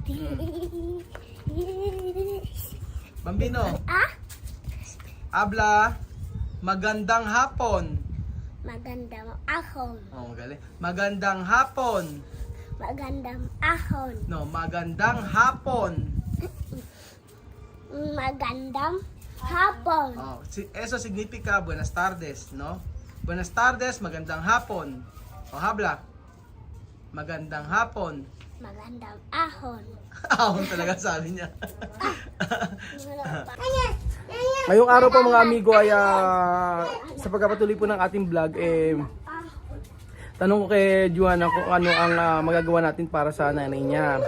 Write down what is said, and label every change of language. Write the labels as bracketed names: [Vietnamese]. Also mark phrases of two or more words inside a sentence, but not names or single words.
[Spanish] Bambino, habla, [Filipino] magandang hapon. Magandang ahon. Oh, magaling. Magandang hapon. Magandang ahon. No, magandang hapon. Magandang hapon. [Spanish] Oh, eso significa buenas tardes, no? Buenas tardes, [Filipino] magandang hapon. O habla. Magandang hapon. Magandang ahon. Ahon talaga sabi niya. Ngayong araw po mga amigo ay sa pagpapatuloy po ng ating vlog tanong ko kay Joanna kung ano ang magagawa natin para sa nanay niya.